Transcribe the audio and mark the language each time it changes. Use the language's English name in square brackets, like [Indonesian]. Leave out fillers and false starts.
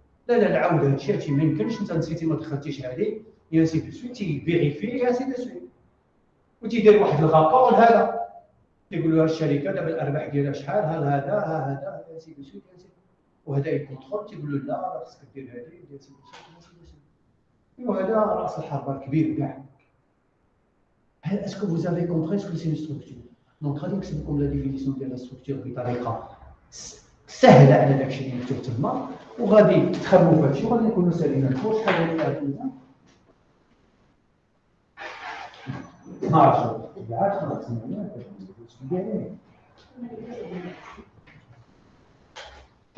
[Arabic] لا عاود هادشي ما يمكنش، انت نسيتي ما دخلتيش هذه، يا سي دو سويت تيفيريفي يا سي دو سويت، وتيدير واحد الرابور لهذا. تيقول له الشركه دابا الارباح ديالها شحال، هذا يا سي دو سويت يا سي. وهذا يكونترول تيقول له لا راه خصك دير هذه يا سي دو سويت. وهذا راس الحربه الكبير كاع. [French] Est-ce que vous avez compris ce que c'est une structure? [Arabic] Donc غادي نكتب لكم لا ديفينيسيون ديال لا ستركتور بطريقه سهله على داكشي اللي مكتوب تما، وغادي تخمموا في هادشي وغادي نكونوا ساليين. شحال غادي تعطينا؟ 12 بعد خلاص.